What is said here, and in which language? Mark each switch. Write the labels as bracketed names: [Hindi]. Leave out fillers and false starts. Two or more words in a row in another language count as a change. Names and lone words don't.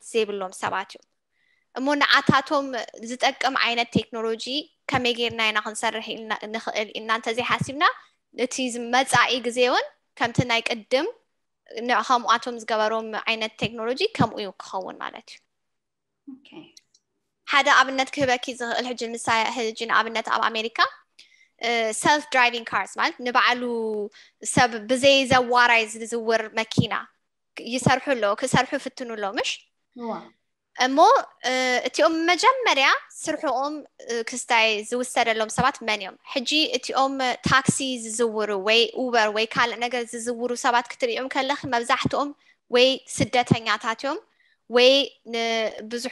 [Tigrinya] ዘይብሎም ሰባት እዮም እሞ ንዓታቶም ዝጠቅም ዓይነት ቴክኖሎጂ ከመይ ጌርና ኢና ክንሰርሕ ንኽእል ኢና እንተዘይሓሲብና እቲ መጻኢ ግዜ እውን ከምቲ ናይ ቅድም ከምኡኣቶም ዝገበሮም ዓይነት ቴክኖሎጂ ከምኡ ክኸውን ማለት እዩ ሓደ ኣብነት ክህበኪ ዝኽእል ሕጂ ንኣብነት ኣብ ኣሜሪካ [English] self driving cars [Tigrinya] ማለት ንባዕሉ ሰብ ብዘይ ዘዋራይ ዝዝውር መኪና ይሰርሑ ኣለዉ ክሰርሑ ይፍትኑ ኣለዉ ምሽ እሞ እቲኦም መጀመርያ ስርሖም ክስታይ ዝውሰደሎም ሰባት መን እዮም ሕጂ እቲኦም ታክሲ ዝዝውሩ ወይ ኡበር ወይ ካልእ ነገር ዝዝውሩ ሰባት ክትሪኦም ከለኺ መብዛሕትኦም ወይ ስደተኛታት እዮም ወይ ንብዙሕ